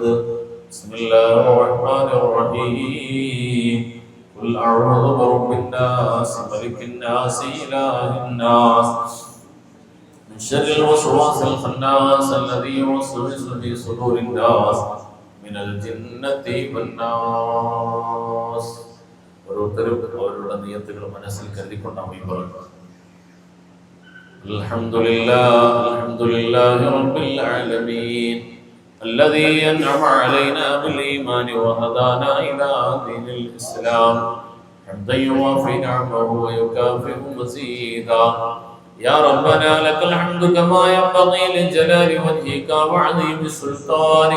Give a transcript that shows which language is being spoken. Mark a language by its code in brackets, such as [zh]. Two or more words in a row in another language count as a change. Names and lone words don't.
[ar] بسم الله الرحمن الرحيم. قل أعوذ برب الناس ملك الناس إله الناس من شر الوسواس الخناس الذي يوسوس في صدور الناس من الجنة والناس. [ml] ഓരോരുത്തരും അവരുടെ നിയത്തുകൾ മനസ്സിൽ കരുതിക്കൊണ്ട് ആമീൻ പറയുക. [ar] الحمد لله رب العالمين الذي أنعم علينا بالإيمان وهدانا إلى دين الإسلام حمدا يوافي نعمه ويكافئ مزيدا. يا ربنا لك الحمد كما ينبغي لجلال وجهك وعظيم سلطانك.